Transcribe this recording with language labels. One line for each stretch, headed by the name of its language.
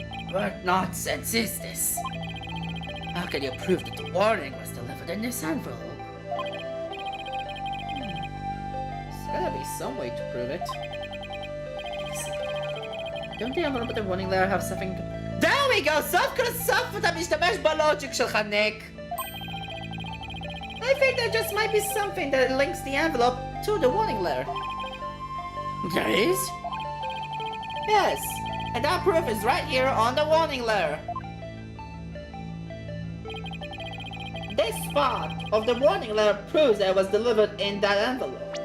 English: What nonsense is this? How can you prove that the warning was delivered in this envelope? There's gotta be some way to prove it. Don't the envelope and the warning letter have something to... There we go!
Hebrew: סוף כל סוף אתה משתמש בלוג'יק שלך, ניק!
English: I think there just might be something that links the envelope to the warning letter. There is? Yes, and that proof is right here on the warning letter. This spot of the warning letter proves that it was delivered in that envelope.